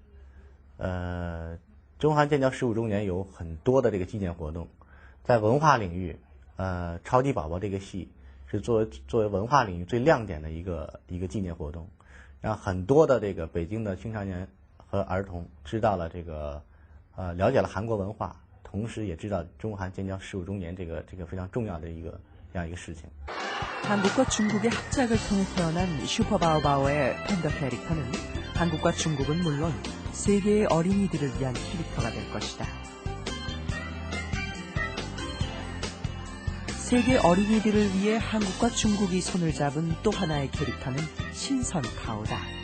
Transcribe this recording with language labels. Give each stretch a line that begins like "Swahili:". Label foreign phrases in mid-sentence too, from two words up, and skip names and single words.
Chinese: 中韩建交15周年有很多的这个纪念活动，在文化领域，超级宝宝这个戏是作为文化领域最亮点的一个纪念活动，让很多的这个北京的青少年和儿童知道了这个了解了韩国文化。同时也知道中韩建交15周年这个非常重要的这样一个事情。
Korean: 한국과 중국의 합작을 통해 태어난 슈퍼바오바오의 팬더 캐릭터는 한국과 중국은 물론 세계의 어린이들을 위한 캐릭터가 될 것이다. 세계 어린이들을 위해 한국과 중국이 손을 잡은 또 하나의 캐릭터는 신선타오다.